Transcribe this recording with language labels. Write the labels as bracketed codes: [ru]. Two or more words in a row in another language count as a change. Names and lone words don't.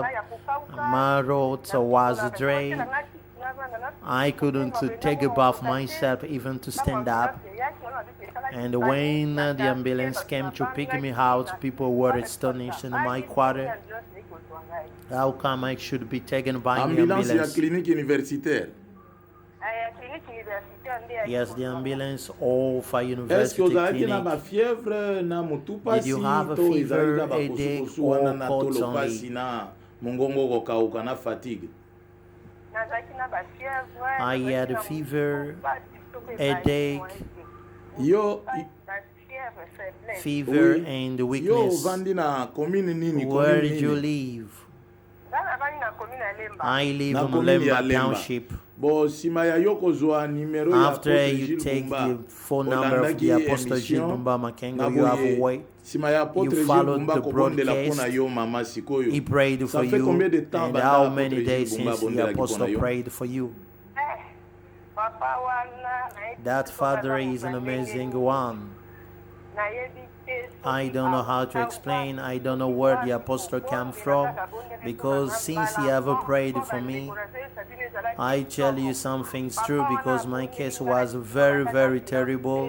[en] My throat was dry. I couldn't take a bath myself, even to stand up. And when the ambulance came to pick me out, people were astonished in my quarter. How come I should be taken by the [ln] Ambulance ya [en] ambulance? [fr] clinique universitaire. [en] Yes, the ambulance of a [fr] Est-ce que [en] university [ln] ozalaki na ba [en] clinic. [ln] fièvre na mutu [en] Did [ln] pasi [en] you have a [ln] to [en] fever, [ln] ezalaki na ba [en] headache, [ln] kosukosu wana [en] or [ln] na [en] colds [ln] tolo [en] only? [ln] pasi na mongongo kokauka na fatigue? [en] I had a fever, headache, [ln] Yo [en] fever, [ln] Oui. [en] and [ln] yo [en] weakness. [ln] ovandi na commune nini? [en] Where [ln] Commune [en] did you [ln] nini? [en] live? I live [ln] Na [en] in [ln] commune ya Lemba [en] Lemba. Township. [ln] Bo sima ya yo kozwa numero ya [en] After [ln] Apostle [en] you [ln] Jules [en] take [ln] BUMBA, [en] the phone number of the [ln] olandaki [en] Apostle Jules [ln] émission, [en] BUMBA [ln] na [en] Makengo, you have [ln] boye [en] wait. [ln] sima ya Apostle [en] You [ln] Jules [en] followed [ln] BUMBA [en] the [ln] kobondela [en] broadcast. [ln] pona yo mama sikoyo. [en] He prayed [fr] Ça [en] for [fr] fait combien [en] you. [fr] de temps [en] And [ln] banda [en] how [ln] Apostle [en] many [ln] Jules [en] days [ln] BUMBA [en] since the [ln] bondelaki pona [en] apostle [ln] yo? [en] prayed for you? That Father is an amazing one. I don't know how to explain. I don't know where the apostle came from, because since he ever prayed for me, I tell you something's true, because my case was very, very terrible.